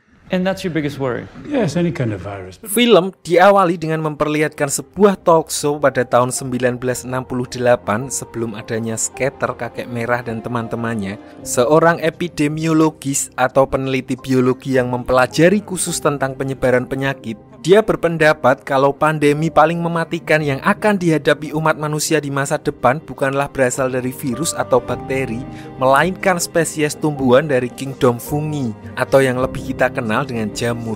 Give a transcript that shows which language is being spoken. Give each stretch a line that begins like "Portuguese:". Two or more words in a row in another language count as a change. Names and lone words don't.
English: And that's your biggest worry? Yes, any kind of virus.
Indonesian: Film diawali dengan memperlihatkan sebuah
English: talk show
Indonesian: pada tahun 1968 sebelum adanya skater kakek merah dan teman-temannya. Seorang epidemiologis atau peneliti biologi yang mempelajari khusus tentang penyebaran penyakit. Dia berpendapat kalau pandemi paling mematikan yang akan dihadapi umat manusia di masa depan bukanlah berasal dari virus atau bakteri, melainkan spesies tumbuhan dari kingdom fungi atau yang lebih kita kenal dengan jamur.